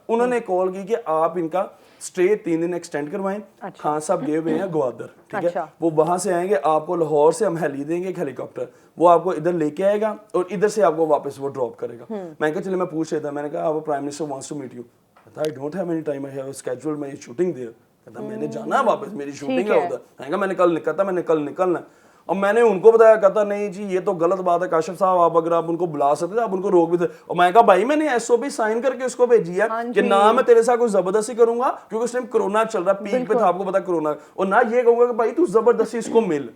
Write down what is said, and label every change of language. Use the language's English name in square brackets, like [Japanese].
[Urdu] انہوں نے کال کی کہ آپ ان کا اسٹے 3 دن ایکسٹینڈ کروائیں. خان صاححب گئے ہوئے ہیں گوادر, ٹھیک ہے, وہ وہاں سے آئیں گے, آپ کو لاہور سے ہم ہیلی دیں گے ایک ہیلی کاپٹر, وہ آپ کو ادھر لے کے آئے گا اور ادھر سے آپ کو واپس وہ ڈراپ کرے گا. میں کہا چلے میں پوچھ لیتا, میں نے کہا [English] Prime minister wants to meet you. کہتا I don't have any time, I have a schedule, [Urdu] میں شوٹنگ دے. کہتا میں نے جانا ہے واپس, میری شوٹنگ ہے ادھر. میں کہا میں نے کل نکلتا, میں نے کل نکلنا. اور میں نے ان کو بتایا, کہتا نہیں جی یہ تو غلط بات ہے کاشف صاحب, آپ اگر آپ ان کو بلا سکتے آپ ان کو روک بھی سکتے. اور میں کہا بھائی میں نے ایس او پی سائن کر کے اس کو بھیجی ہے کہ نہ میں تیرے ساتھ کوئی زبردستی کروں گا کیونکہ اس ٹائم کرونا چل رہا, پیک پہ تھا, آپ کو پتا کرونا, اور نہ یہ کہوں گا کہ بھائی تو زبردستی اس کو مل.